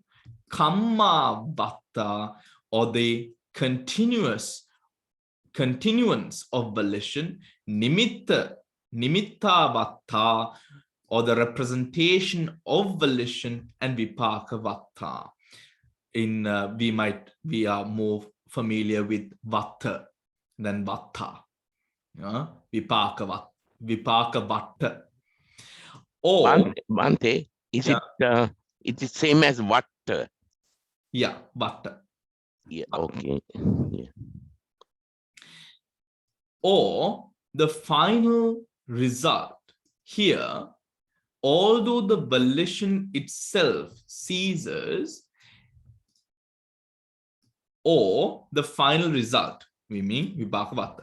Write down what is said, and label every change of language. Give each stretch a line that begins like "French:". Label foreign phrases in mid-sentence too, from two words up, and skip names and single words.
Pali: Kamma vatta,
English: or the continuance of volition.
Pali: Nimitta vatta,
English: or the representation of volition, and
Pali: vipaka vatta.
English: We are more familiar with vatta than vatta.
Pali: Vipaka vatta.
English: Or Bhante, is it is same as what? Yeah, vatta. Yeah, okay. Yeah. Or the final result. Here, although the volition itself ceases, or the final result, we mean
Pali: vipaka vatta.